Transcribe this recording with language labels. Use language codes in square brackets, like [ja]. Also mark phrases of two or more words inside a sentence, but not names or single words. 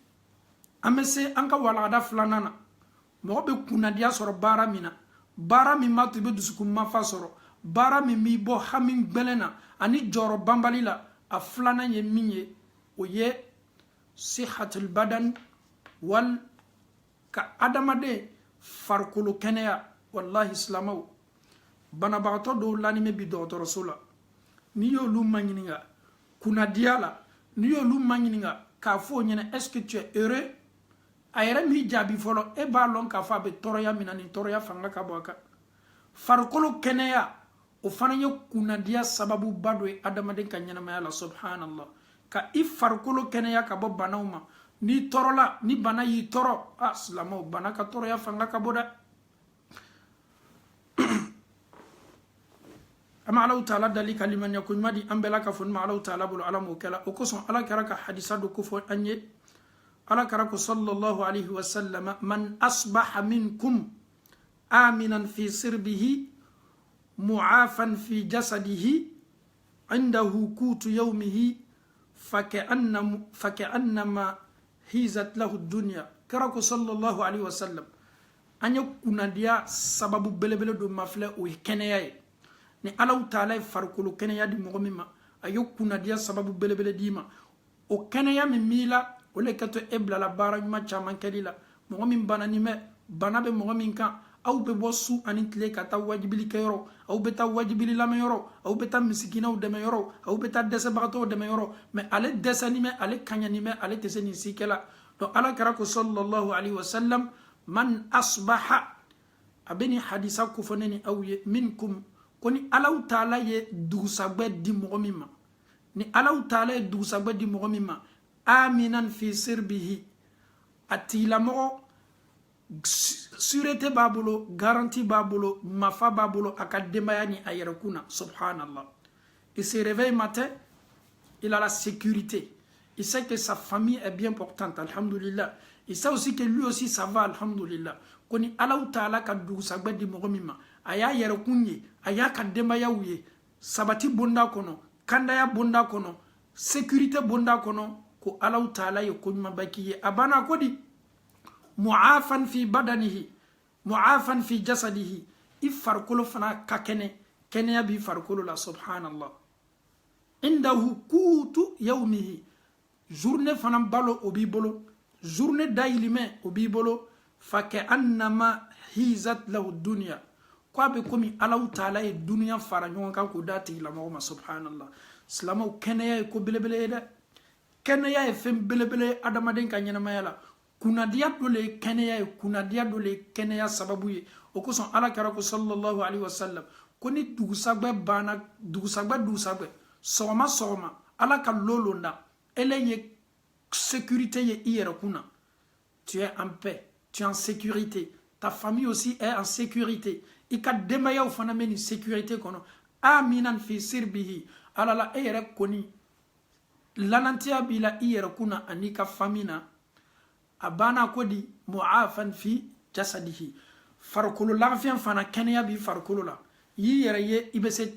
[bm] an bɛ se an ka walagada filanan na mɔgɔ bɛ kunnadiya sɔrɔ baara min na baara min b'a to i bɛ dusukun mafa sɔrɔ baara min b'i bɔ hami gbɛlɛn na ani jɔyɔrɔ banbali la a filanan ye min ye o ye [ar] صحة البدن و [bm] ka adamaden farikolo kɛnɛya wallahi silamɛw banabagatɔ dɔw lamɛn bi dɔgɔtɔrɔso la n'i y'olu ma ɲininka kunnadiya la n'i y'olu ma ɲininka k'a fɔ o ɲɛna [fr] est-ce que tu es heureux [bm] a yɛrɛ min jaabi fɔlɔ e b'a lɔn k'a fɔ a bɛ tɔɔrɔya min na nin tɔɔrɔya fanga ka bɔ a kan farikolo kɛnɛya o fana ye kunnadiya sababuba dɔ ye adamaden ka ɲɛnamaya la subhanallah ka i farikolo kɛnɛya ka bɔ banaw ma n'i tɔɔrɔla ni bana y'i tɔɔrɔ silamɛw bana ka tɔɔrɔya fanga ka bɔ dɛ an bɛ Alahu Taala dali kalimaniya ko ɲuman di an bɛɛ la ka fɔ ni ma Alahu Taala bolo Ala m'o kɛ la o kosɔn Ala kɛra ka hadisa dɔ kofɔ an ye Ala kɛra ko [ar] صلى الله عليه وسلم من أصبح منكم آمنا في سربه معافى في جسده عنده قوت يومه فكأنما حيزت له الدنيا [bm] kɛra ko [ar] صلى الله عليه وسلم [bm] an ye kunnadiya sababu belebele do mafilɛ o ye kɛnɛya ye ni Alahu Taala ye farikolo kɛnɛya di mɔgɔ min ma a ye kunnadiya sababu belebele d'i ma o kɛnɛya min b'i la o le ka to e bilala baara ɲuman caman kɛli la mɔgɔ min banani mɛ bana bɛ mɔgɔ min kan aw bɛ bɔ su ani tile ka taa wajibili kɛyɔrɔ aw bɛ taa wajibili lamɛnyɔrɔ aw bɛ taa misikinaw dɛmɛyɔrɔ aw bɛ taa dɛsɛbagatɔw dɛmɛyɔrɔ mais ale dɛsɛni mɛ ale kaɲani mɛ ale tɛ se nin si kɛla donc Ala kɛra ko [ar] صلى الله عليه وسلم من أصبح [bm] a bɛ nin hadisa kofɔ ne ni aw ye minkum ko ni Alahu Taala ye dugusɛgbɛ di mɔgɔ min ma ni Allahu Taala dugusagbe di mogo min ma [ar] آمنا في سربه [bm] atila mogo sûreté b'a bolo garantie b'a bolo mafa b'a bolo a ka denbaya ni a yɛrɛ kun na subhanallah. [fr] Il se réveille matin, il a la sécurité, il sait que sa famille est bien portante, alhamdulillah. Il sait aussi que lui aussi ça va, alhamdulillah. [bm] Koni Allahu Taala ka dugusagbe di mogo min ma a y'a yɛrɛ kun ye a y'a ka denbayaw ye sabati bonda kono kandaya bonda kono sécurité bonda kono ko Allahu Taala ye ko ɲumanba k'i ye a banna ko di [ar] معافى في بدنه معافى في جسده [bm] i farikolo fana ka kɛnɛ kɛnɛya b'i farikolo la subhanallah. [ar] عنده قوت يومه [bm] journée fana balo o b'i bolo journée dayilimɛ o b'i bolo [ar] فكأنما حيزت له الدنيا [bm] ko a bɛ komi Allahu Taala ye duniya fara ɲɔgɔn kan k'o d'a tigilamɔgɔ ma subhanallah. Silamɛw kɛnɛya ye ko belebele ye dɛ kɛnɛya ye fɛn belebele ye adamaden ka ɲɛnamaya la kunadiya dɔ le ye kɛnɛya ye kunadiya dɔ le ye kɛnɛya sababu ye o kosɔn alakira ko [ar] صلى الله عليه وسلم [bm] ko ni dugusagbe banna dugusagbe sɔgɔma sɔgɔma ala ka lolonda ele ye sécurité ye i yɛrɛ kun na [fr] tu es en paix tu es en sécurité [bm] ta famille aussi est en sécurité i ka denbayaw fana bɛ nin sécurité kɔnɔ [ar] آمنا في سربه [bm] ala la e yɛrɛ kɔni lanantiya b'i la i yɛrɛ kun na ani ka famille na a banna ko di [ar] معافى في جسده [bm] farikolo lafiya fana kɛnɛya b'i farikolo la y'i yɛrɛ ye i bɛ se